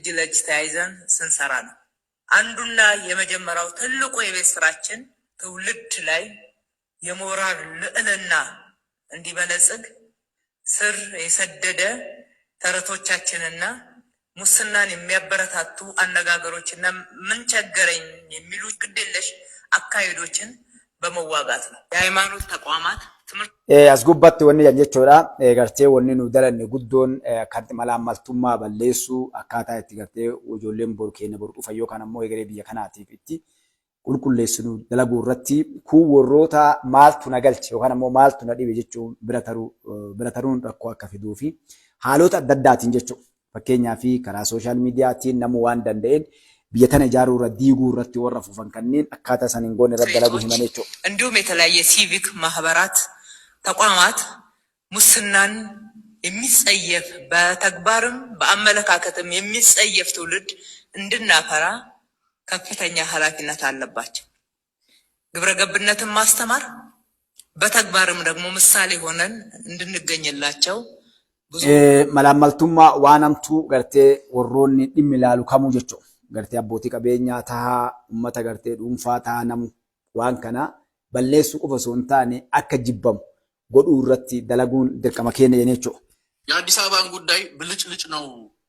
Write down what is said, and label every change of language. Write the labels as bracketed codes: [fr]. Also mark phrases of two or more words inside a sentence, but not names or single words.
[am] ለእጅ ተያይዘን ስንሰራ ነው። አንዱና የመጀመሪያው ትልቁ የቤት ስራችን ትውልድ ላይ የሞራል ልዕልና እንዲበለጽግ ስር የሰደደ ተረቶቻችንና ሙስናን የሚያበረታቱ አነጋገሮችና ምን ቸገረኝ የሚሉ ግዴለሽ አካሄዶችን በመዋጋት ነው። የሃይማኖት ተቋማት ትምህርት [om] asgubbatti wanni jechuudha gartee wanni nu dalanne guddoon kan malaamaltummaa balleessuu akkaataa itti gartee ijoolleen boru keenya boru dhufa yookaan ammoo egeree biyya kanaatiif itti qulqulleessinu dalaguu irratti kun warroota maaltu na galche yookaan ammoo maaltu na dhibe jechuun bira taruun rakkoo akka fiduu fi haalota adda addaatiin jechuudha. Fakkeenyaaf karaa [en] sooshaal miidiyaatiin [om] namuu waan danda'een biyya tana ijaaruu irratti diiguu irratti warra fufan kanneen akkaataa san hin goone irratti dalaguu himan jechuudha. [am] እንዲሁም የተለያየ ሲቪክ ማህበራት ተቋማት ሙስናን የሚጸየፍ በተግባርም በአመለካከትም የሚጸየፍ ትውልድ እንድናፈራ ከፍተኛ ኃላፊነት አለባቸው። ግብረ ገብነትን ማስተማር በተግባርም ደግሞ ምሳሌ ሆነን እንድንገኝላቸው [om] malaamaltummaa waan hamtuu gartee warroonni dhimmi ilaalu kamuu jechuudha. Gartee abbootii qabeenyaa tahaa uummata gartee dhuunfaa tahaa namu waan kana balleessuu qofa osoo hin taane akka jibbamu godhuu irratti dalaguun dirqama keenya jechuudha. [am] የአዲስ አበባን ጉዳይ ብልጭልጭ ነው